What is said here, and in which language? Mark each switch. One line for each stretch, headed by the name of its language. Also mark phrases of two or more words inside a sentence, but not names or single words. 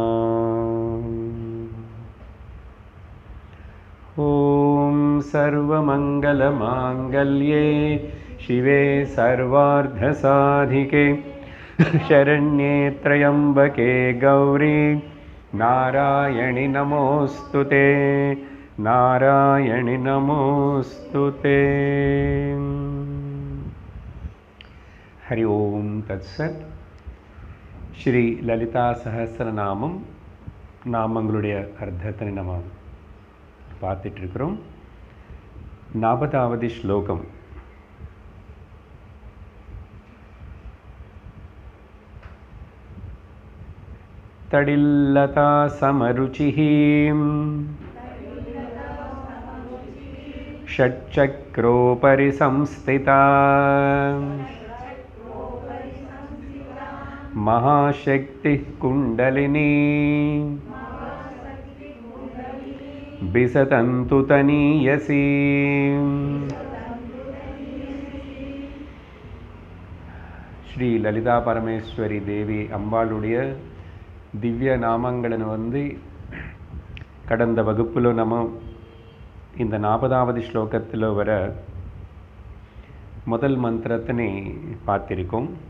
Sanskrit: ॐ सर्वमङ्गलमाङ्गल्ये शिवे सर्वार्धसाधिके शरण्ये त्र्यम्बके गौरी नारायणि नमोऽस्तुते नारायणि नमोऽस्तुते। हरि ओम तत्सत्।
Tamil: श्री ललिता सहस्रनामம் நாமங்களுடைய அர்த்தத்தை நம்ம பார்த்துட்டு இருக்கிறோம். 40வது ஸ்லோகம்.
Sanskrit: तडिल्लता समरुचिः षट्चक्रोपरि संस्थिता महाशक्तिः कुण्डलिनी बिसतन्तु तनीयसी।
Tamil: ஸ்ரீ லலிதா பரமேஸ்வரி தேவி அம்பாளுடைய திவ்ய நாமங்களை கடந்த வகுப்பில் நம்ம இந்த 40வது ஸ்லோகத்தில் வர முதல் மந்திரத்தினை பார்த்திருக்கோம்.